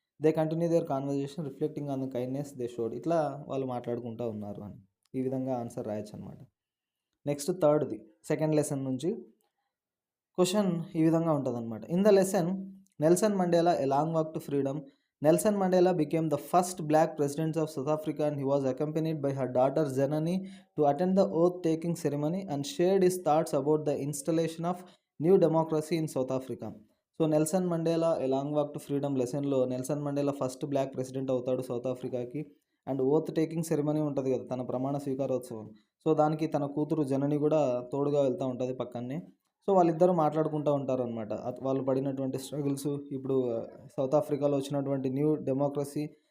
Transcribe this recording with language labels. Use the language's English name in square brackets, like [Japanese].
[English] They continue their conversation reflecting on the kindness they showed. [Telugu] ఇట్లా వాళ్ళు మాట్లాడుకుంటూ ఉన్నారు అని ఈ విధంగా ఆన్సర్ రాయొచ్చు అనమాట. నెక్స్ట్ థర్డ్ది సెకండ్ లెసన్ నుంచి క్వశ్చన్ ఈ విధంగా ఉంటుంది అనమాట. [English] in the lesson [Telugu] Nelson Mandela a long walk to freedom [English] Nelson Mandela became the first black president of South Africa, and he was accompanied by her daughter Zenani to attend the oath-taking ceremony and shared his thoughts about the installation of new democracy in South Africa. [Telugu] So Nelson Mandela ఏ long walk to freedom లెసన్లో Nelson Mandela first block president అవుతాడు south ఆఫ్రికాకి. And oath taking ceremony ఉంటుంది కదా, తన ప్రమాణ స్వీకారోత్సవం. So దానికి తన కూతురు జనని కూడా తోడుగా వెళ్తూ ఉంటుంది పక్కనే. సో వాళ్ళిద్దరూ మాట్లాడుకుంటూ ఉంటారనమాట, వాళ్ళు పడినటువంటి స్ట్రగుల్స్, ఇప్పుడు సౌత్ ఆఫ్రికాలో వచ్చినటువంటి న్యూ డెమోక్రసీ.